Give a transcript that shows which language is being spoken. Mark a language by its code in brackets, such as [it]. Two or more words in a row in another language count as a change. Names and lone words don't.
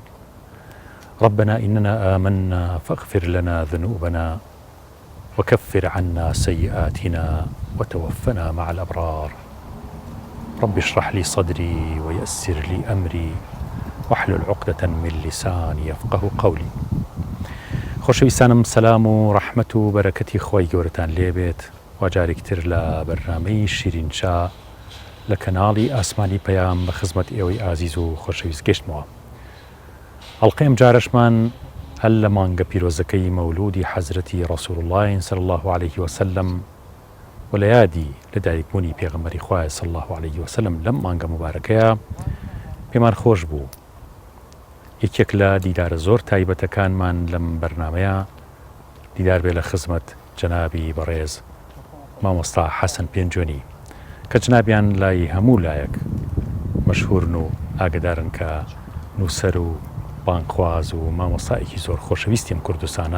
[ar] ربنا إننا آمنا فاغفر لنا ذنوبنا وكفر عنا سيئاتنا وتوفنا مع الأبرار. رب اشرح لي صدري ويسر لي أمري واحلل عقدة من لساني يفقه قولي. [ckb] خۆشەویستانم، سەلام و ڕەحمەت و بەرەکەتی خۆی گەورەتان لێبێت و جارێکتر لە بەرنامەی شیرینچا لە کەناڵی ئاسمانی پەیام بە خزمەت ئێوەی ئازیز و خۆشەویست گەشتمەوە. ئەڵقەی ئەم جارەشمان هەل لە مانگە پیرۆزەکەی مەولودی حەزرەتی ڕەسوول الله [ar] صلی الله عليه وسلم [ckb] و لە یادی لەدایکبوونی پێغەمبەری خوای [ar] صلی الله عليه وسلم [ckb] لەم مانگە مبارەکەیە پێمان خۆش بوو یەکێک لە دیدارە زۆر تایبەتەکانمان لەم بەرنامەیە دیدار بێ لە خزمەت جەنابی بەڕێز مامۆستا حەسەن پێنجۆنی کە جنابیان لای هەموو لایەک مەشهورن و ئاگدارن کە نووسەر و بانگخواز و مامۆستایەکی زۆر خۆشەویستی ئەم کوردستانە.